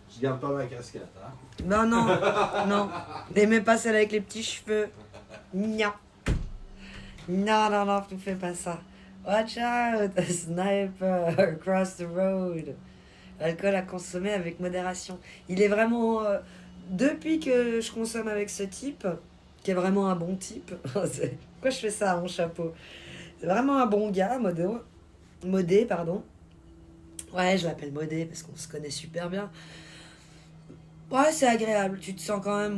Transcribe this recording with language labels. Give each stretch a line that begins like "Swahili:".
French: Je garde pas ma casquette, hein. Non, non, non. N'aimez pas celle avec les petits cheveux. Non. Non, non, non, tu fais pas ça.
English: Watch out, a sniper across the road.
French: L'alcool à consommer avec modération. Il est vraiment... depuis que je consomme avec ce type, qui est vraiment un bon type... Pourquoi je fais ça à mon chapeau? C'est vraiment un bon gars, Modé, pardon. Ouais, je l'appelle Modé parce qu'on se connaît super bien. Ouais, c'est agréable. Tu te sens quand même...